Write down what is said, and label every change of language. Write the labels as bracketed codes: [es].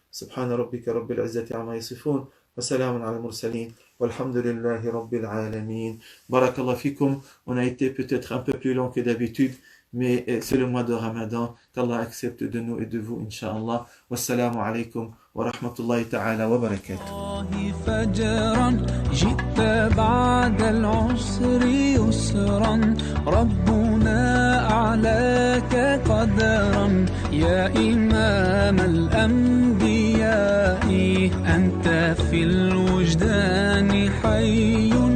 [ar] سبحان ربك رب العزة عما يصفون وسلام على المرسلين والحمد لله رب العالمين. Barakallah fikum. [fr] On a été peut-être un peu plus long que d'habitude, mais c'est le mois de Ramadan. Qu'Allah accepte de nous et de vous, Inch'Allah. [ar] Wassalamu alaikum wa rahmatullahi ta'ala wa barakatuh. فجرا جئت بعد العسر يسرا ربنا أعلاك قدرا يا إمام الأنبياء أنت في الوجدان حي